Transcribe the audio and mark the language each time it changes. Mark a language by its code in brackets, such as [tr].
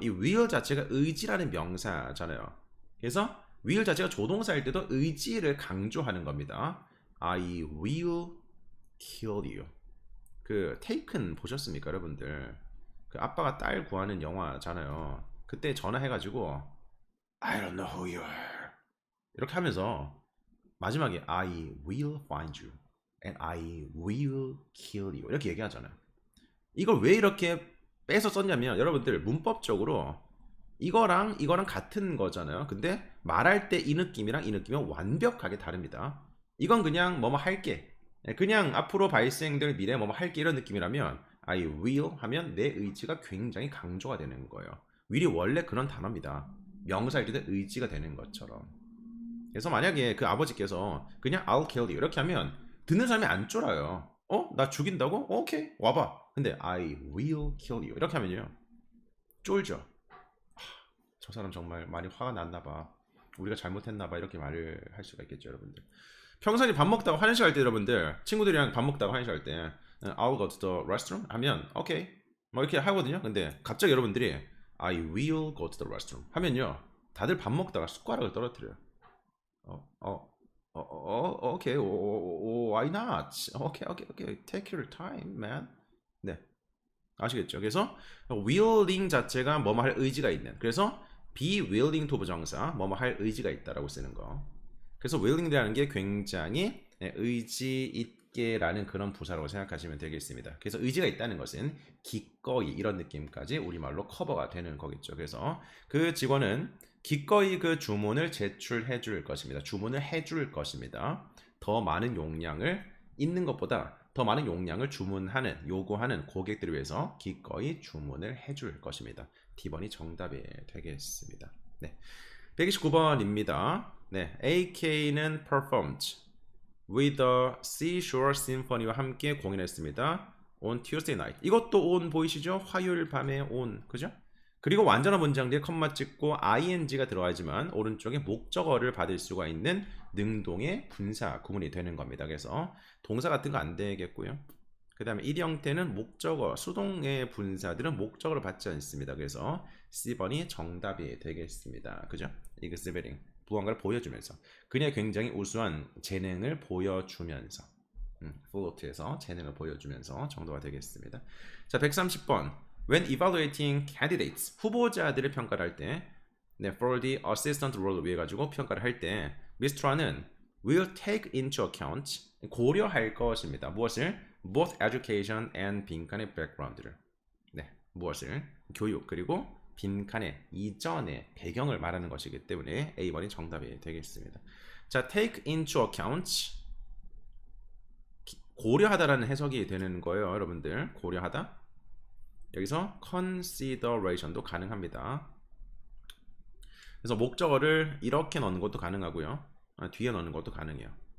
[ko] 이 will 자체가 의지라는 명사잖아요. 그래서 will 자체가 조동사일 때도 의지를 강조하는 겁니다. [en] I will kill you. [ko] 그 테이큰 보셨습니까, 여러분들? 그 아빠가 딸 구하는 영화잖아요. 그때 전화해가지고 [en] I don't know who you are [ko] 이렇게 하면서 마지막에 [en] I will find you and I will kill you [ko] 이렇게 얘기하잖아요. 이걸 왜 이렇게 빼서 썼냐면 여러분들 문법적으로 이거랑 같은 거잖아요. 근데 말할 때 이 느낌이랑 이 느낌은 완벽하게 다릅니다. 이건 그냥 뭐뭐 할게. 그냥 앞으로 발생될 미래 뭐뭐 할게 이런 느낌이라면 I will 하면 내 의지가 굉장히 강조가 되는 거예요. will이 원래 그런 단어입니다. 명사일 때도 의지가 되는 것처럼. 그래서 만약에 그 아버지께서 그냥 [en] I'll kill you [ko] 이렇게 하면 듣는 사람이 안 쫄아요. 나 죽인다고? 오케이 와봐. 근데 [en] I will kill you [ko] 이렇게 하면요 쫄죠. 저 사람 정말 많이 화가 났나 봐. 우리가 잘못했나 봐 이렇게 말을 할 수가 있겠죠, 여러분들. 평소에 밥 먹다가 화장실 갈 때 여러분들 친구들이랑 밥 먹다가 화장실 갈 때 [en] I'll go to the restroom [ko] 하면 오케이 뭐 이렇게 하거든요. 근데 갑자기 여러분들이 [en] I will go to the restroom [ko] 하면요 다들 밥 먹다가 숟가락을 떨어뜨려요. [en] 오케이 why not? 오케이 take your time man. [ko] 네, 아시겠죠? 그래서 willing 자체가 뭐뭐 할 의지가 있는. 그래서 be willing to 부정사 뭐뭐 할 의지가 있다라고 쓰는 거. 그래서 willing이라는 게 굉장히 의지 있게라는 그런 부사라고 생각하시면 되겠습니다. 그래서 의지가 있다는 것은 기꺼이 이런 느낌까지 우리말로 커버가 되는 거겠죠. 그래서 그 직원은 기꺼이 그 주문을 제출해 줄 것입니다. 주문을 해줄 것입니다. 더 많은 용량을 있는 것보다 더 많은 용량을 주문하는 요구하는 고객들을 위해서 기꺼이 주문을 해줄 것입니다. D번이 정답이 되겠습니다. 네, 129번입니다. 네, AK는 [en] performed with the Seashore Symphony [ko] 와 함께 공연했습니다. [en] On Tuesday night. [ko] 이것도 on 보이시죠? 화요일 밤에 on, 그죠? 그리고 완전한 문장 뒤에 컴마 찍고 ing가 들어가지만 오른쪽에 목적어를 받을 수가 있는 능동의 분사 구문이 되는 겁니다. 그래서 동사 같은 거 안 되겠고요. 그 다음에 이 형태는 목적어, 수동의 분사들은 목적어를 받지 않습니다. 그래서 C번이 정답이 되겠습니다. 그죠? exhibiting, 무언가를 보여주면서 그녀의 굉장히 우수한 재능을 보여주면서 플로트에서 재능을 보여주면서 정도가 되겠습니다. 자, 130번 [en] When evaluating candidates, [ko] 후보자들을 평가를 할 때 [en] for the assistant role [ko] 위해 가지고 평가를 할 때 미스트라는 [en] will take into account, [ko] 고려할 것입니다. 무엇을? [en] both education and [ko] 빈칸의 [en] background를. [ko] 네, 무엇을? 교육 그리고 빈칸의 이전의 배경을 말하는 것이기 때문에 A번이 정답이 되겠습니다. 자, take into account 고려하다라는 해석이 되는 거예요, 여러분들. 고려하다. 여기서 consideration도 가능합니다. 그래서 목적어를 이렇게 넣는 것도 가능하고요. 뒤에 넣는 것도 가능해요.